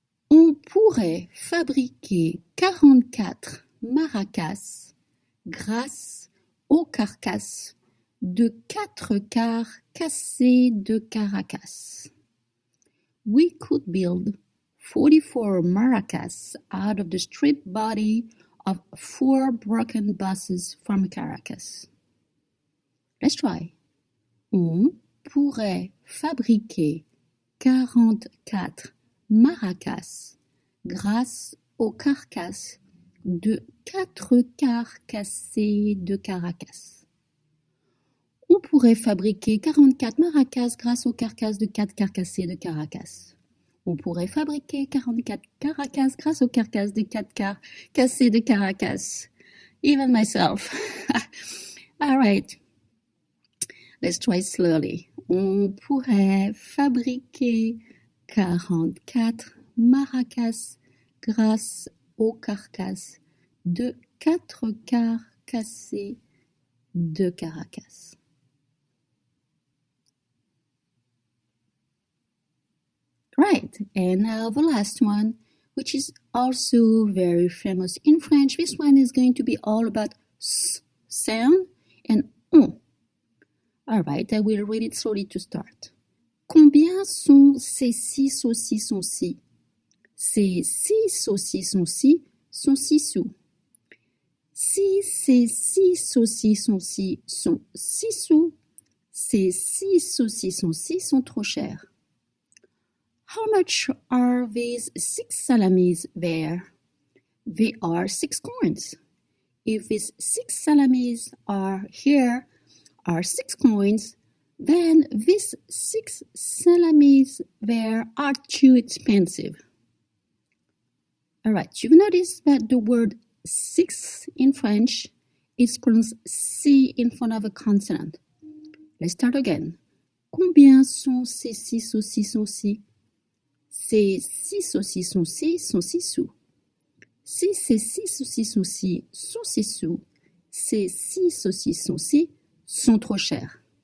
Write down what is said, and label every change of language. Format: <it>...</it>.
<fr>On pourrait fabriquer 44 maracas grâce aux carcasses de 4 quarts cassés de Caracas.</fr> <en>We could build 44 maracas out of the stripped body of 4 broken buses from Caracas. Let's try.</en> <fr>On pourrait fabriquer 44 maracas grâce aux carcasses de 4 quarts cassés de Caracas. On pourrait fabriquer 44 maracas grâce aux carcasses de 4 quarts cassés de Caracas. On pourrait fabriquer 44 caracas grâce aux carcasses de 4 quarts cassés de Caracas.</fr> <en>Even myself. All right. Let's try slowly.</en> <fr>On pourrait fabriquer 44 maracas grâce aux carcasses de 4 quarts cassés de Caracas.</fr> <en>Right, and now the last one, which is also very famous in French. This one is going to be all about S sound and on. All right, I will read it slowly to start.</en> <fr>Combien sont ces 6 saucissons-ci? Ces 6 saucissons-ci sont 6 sous. Si ces 6 saucissons-ci sont 6 sous, ces 6 saucissons-ci sont trop chers.</fr> <en>How much are these 6 salamis there? They are 6 coins. If these 6 salamis are here, are 6 coins, then these 6 salamis there are too expensive. All right, you've noticed that the word 6 in French is pronounced C in front of a consonant. Let's start again.</en> <fr>Combien sont ces 6 saucissons-ci? Ces 6 saucissons-ci sont 6 sous. Si ces 6 saucissons-ci sont 6 sous, ces 6 saucissons-ci sont trop chers.</fr>